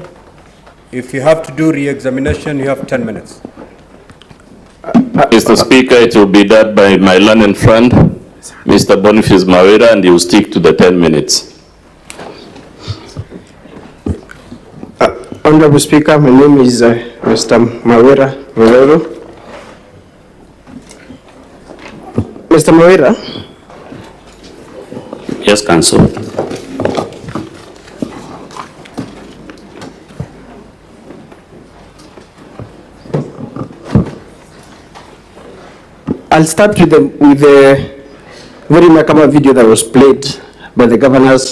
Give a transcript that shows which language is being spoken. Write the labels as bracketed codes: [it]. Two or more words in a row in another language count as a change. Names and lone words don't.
[en] If you have to do re-examination, you have 10 minutes. Mr. Speaker, it will be done by my learned friend, Mr. Boniface Mawira, and he will stick to the 10 minutes. Honorable Speaker, my name is Mr. Mawira. Mr. Mawira. Yes, Counsel. I'll start with the very remarkable video that was played by the governor.